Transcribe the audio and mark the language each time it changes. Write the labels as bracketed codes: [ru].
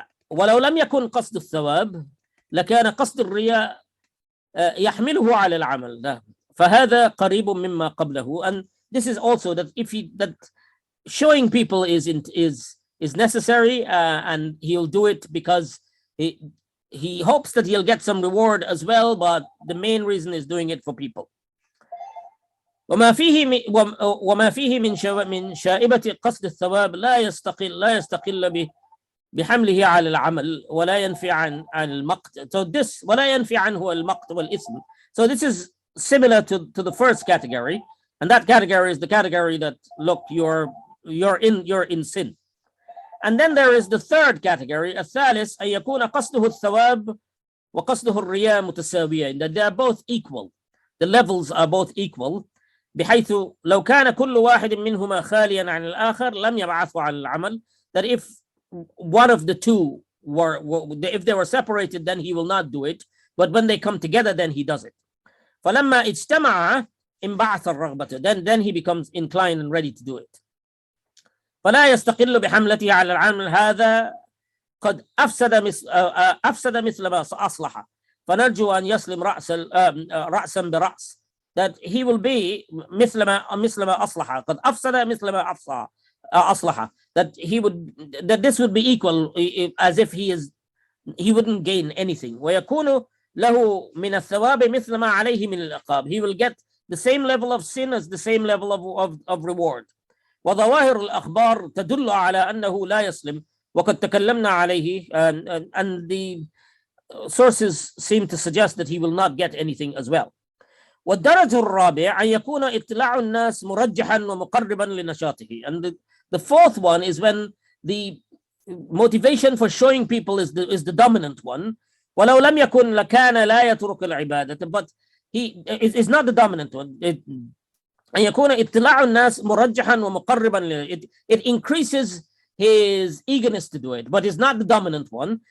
[ar] ولو لم يكن قصد الثواب لكان قصد الرياء يحمله على العمل. فهذا قريب مما قبله. [en] And this is also that that showing people is necessary, and he'll do it because he hopes that he'll get some reward as well, but the main reason is doing it for people. [ar] وما فيه من شائبة قصد الثواب لا يستقل بحمله على العمل ولا ينفي عن المقت. [en] So this [ar] ولا ينفي عنه المقت والإثم. [en] So this is similar to the first category, and that category is the category that, look, you're in sin. And then there is the third category, [ar] الثالث أن يكون قصده الثواب وقصده الرياء متساويين, [en] that they are both equal. The levels are both equal. [ar] بحيث لو كان كل واحد منهما خاليا عن الآخر لم يبعثه على العمل. [en] That if one of the two if they were separated, then he will not do it, but when they come together, then he does it. [ar] فلما اجتمع انبعث الرغبة, [en] then he becomes inclined and ready to do it. [ar] فلا يستقل بحملته على العمل هذا قد أفسد مثل ما أصلح فنرجو أن يسلم رأسا برأس. [en] That he will be [ar] مثل ما أصلح قد أفسد مثل ما أصلح. [en] That this would be equal, as if he wouldn't gain anything. [ar] ويكون له من الثواب مثل ما عليه من العقاب. [en] He will get the same level of sin as the same level of reward. [ar] وظواهر الأخبار تدل على أنه لا يسلم وقد تكلمنا عليه, [en] and the sources seem to suggest that he will not get anything as well. [ar] والدرجة الرابع أن يكون اطلاع الناس مرجحا ومقربا لنشاطه. [en] And the fourth one is when the motivation for showing people is the dominant one. [ar] ولو لم يكن لكان لا يترك العبادة, [en] but it's not the dominant one. [ar] أن يكون اطلاع الناس مرجحا ومقربا. [en] It increases his eagerness to do it, but it's not the dominant one.